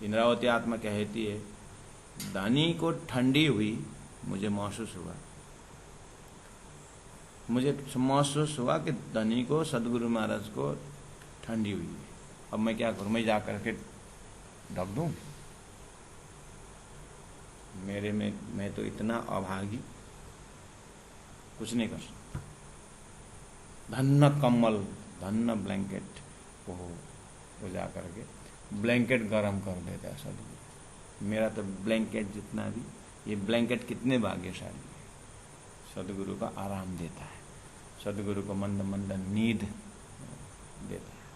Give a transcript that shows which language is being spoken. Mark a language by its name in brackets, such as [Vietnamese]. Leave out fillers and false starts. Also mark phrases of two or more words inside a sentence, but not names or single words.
[Hindi] इंद्रावती आत्मा कहती है, दानी को ठंडी हुई, मुझे महसूस हुआ कि धनी को सदगुरु महाराज को ठंडी हुई है। अब मैं क्या करूं, मैं जा करके ढक दूं? मेरे में मैं तो इतना अभागी, कुछ नहीं कर सकता। धन्न कम्बल, धन्न ब्लैंकेट, वो जा करके ब्लैंकेट गरम कर देता है सदगुरु। मेरा तो ब्लैंकेट जितना भी, ये ब्लैंकेट कितने भाग्यशाली है, सदगुरु का आराम देता है, सदगुरु को मंद मंद नींद देता है।